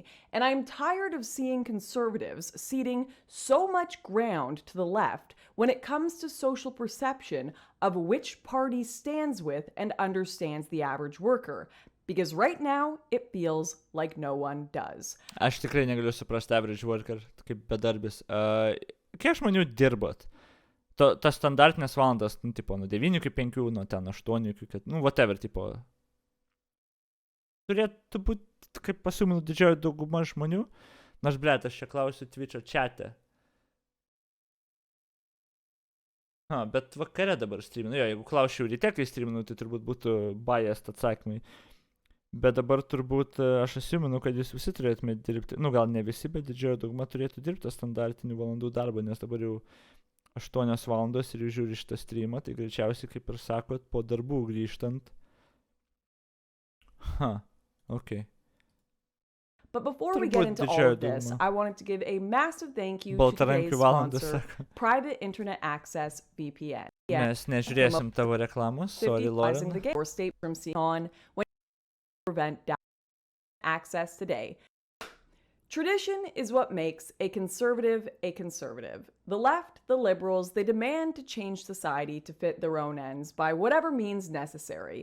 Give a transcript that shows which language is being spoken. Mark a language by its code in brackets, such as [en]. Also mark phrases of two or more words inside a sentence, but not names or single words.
[en] And I'm tired of seeing conservatives ceding so much ground to the left when it comes to social perception of which party stands with and understands the average worker. Because right now, it feels like no one does. [lt] Aš tikrai negaliu suprasti [en] average worker [lt] kaip bedarbis. Kiek žmonių dirbot? Tas standartinės valandas, tipo, nuo 9 iki 5, nuo ten 8 iki 4, whatever, tipo. Turėtų būti, kaip pasiūminu, didžioji dauguma žmonių. Nors, blėt, aš čia klausiu Twitch'o chat'e. Bet vakare dabar streaminu. Jo, jeigu klausiu ryte, kai streaminu, tai turbūt būtų biased atsakymai. Bet dabar turbūt aš asiūminu, kad jūs visi turėtumėte dirbti. Gal ne visi, bet didžioji dauguma turėtų dirbti standartinių valandų darbą, nes dabar jau 8 valandos ir jūs žiūri šitą streamą, tai greičiausiai, kaip ir sakot, po darbų grįžtant. [en] Okay. But before we get into all of this, I wanted to give a massive thank you to today's sponsor, Private Internet Access VPN. [lt] Mes nežiūrėsim tavo reklamos, [en] sorry, Lauren. Or state from on when you prevent access today. Tradition is what makes a conservative a conservative. The left, the liberals, they demand to change society to fit their own ends by whatever means necessary.